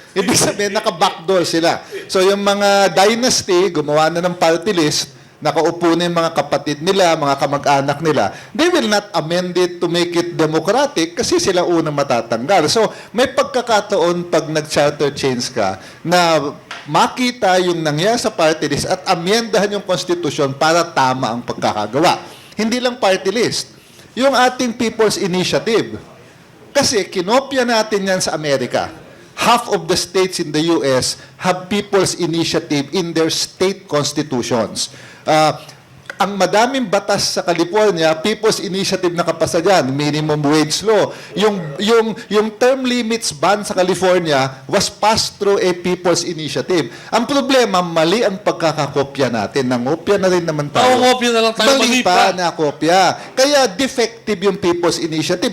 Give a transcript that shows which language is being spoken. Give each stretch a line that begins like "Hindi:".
Filipino: Ibig sabihin, naka-backdoor sila. So yung mga dynasty, gumawa na ng party list, nakaupo na yung mga kapatid nila, mga kamag-anak nila,
English: they will not amend it to make it democratic
Filipino: kasi sila unang matatanggal. So may pagkakataon pag nag-charter change ka na makita yung nangyari sa party list at amyendahan yung konstitusyon para tama ang pagkakagawa. Hindi lang party list. Yung ating People's Initiative. Kasi kinopya natin yan sa Amerika.
English: Half of the states in the US have People's Initiative in their state constitutions.
Filipino: Ang madaming batas sa California, People's Initiative nakapasa dyan, minimum wage law.
English: Yung term limits ban sa California was passed through a People's Initiative.
Filipino: Ang problema, mali ang pagkakakopya natin. Nangopya na rin naman tayo. Kopya na lang tayo, mali pa. Nakopya. Kaya defective yung People's Initiative.